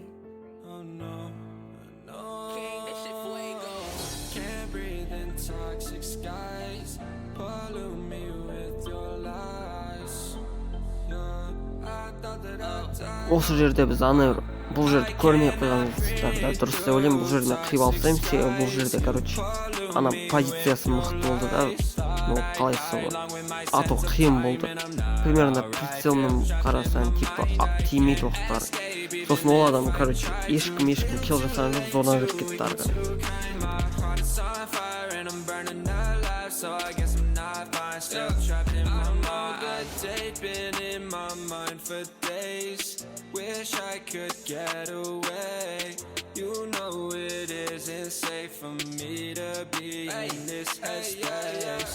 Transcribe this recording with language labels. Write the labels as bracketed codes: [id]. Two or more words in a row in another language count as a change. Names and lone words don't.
[en] Oh no, no. King, this shit fuego. Can't breathe in toxic skies. Pollute me with your lies. Yeah, I thought that I'd die. [kk] Осы жерде біз бұл жерді көрмей қойғанымызда дұрыс деп ойлаймын. Бұл жеріне қиып алсам, бұл жерде ана позициясы мықты болды да. Ну қалайсы ату қиын болды. Примерно прицелмен қарасаң типа тимейді оқтар. Сосын ол адам, короче, ешкім килл жасаған жоқ, зордан жүріп кетті ары қарай. [en] So I guess I'm not fine, still trapped in my mind. Good been in my mind for days. Wish I could get away. You know it isn't safe for me to be in this headspace.